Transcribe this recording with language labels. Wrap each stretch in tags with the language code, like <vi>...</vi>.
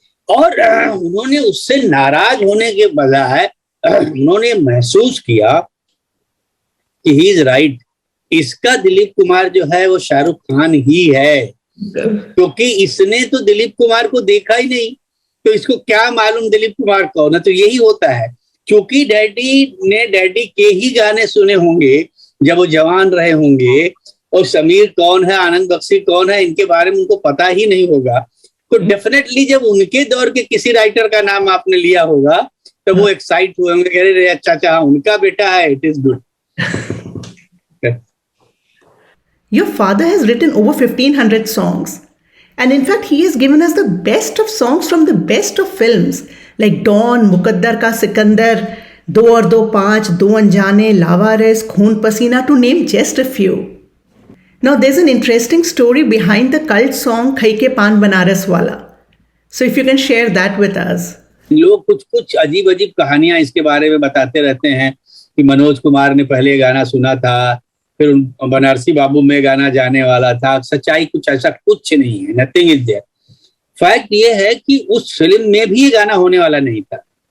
<hi>और उन्होंने उससे नाराज होने के बजाय उन्होंने महसूस किया कि</hi> <en>he is right,</en> <hi>इसका दिलीप कुमार जो है वो शाहरुख खान ही है, क्योंकि इसने तो दिलीप कुमार को देखा ही नहीं, तो इसको क्या मालूम दिलीप कुमार कौन है। तो यही होता है, क्योंकि डैडी ने डैडी के ही गाने सुने होंगे जब वो जवान रहे होंगे, और समीर कौन है, आनंद बख्शी कौन है, इनके बारे में उनको पता ही नहीं होगा। तो डेफिनेटली जब उनके दौर के किसी राइटर का नाम आपने लिया होगा तो वो एक्साइट हुए होंगे, कह रहे अच्छा अच्छा उनका बेटा है,</hi> <en>It is good. Your father has written over 1500 songs. And in fact, he has given us the best of songs from the best of films like Dawn, Mukaddar Ka Sikandar, Do Aur Do Paanch, Do Anjane, Lawaris, Khoon Pasina, to name just a few. Now, there's an interesting story behind the cult song Khai Ke Paan Banaras Wala. So, if you can share that with us.</en> <hi>लोग कुछ कुछ अजीब अजीब कहानियां इसके बारे में बताते रहते हैं कि मनोज कुमार ने पहले गाना सुना था, फिर बनारसी बाबू में गाना जाने वाला था। सच्चाई कुछ ऐसा कुछ नहीं है,</hi> <en>Nothing is there.</en> <hi>फैक्ट ये है कि उस फिल्म में भी ये गाना होने वाला नहीं था।</hi>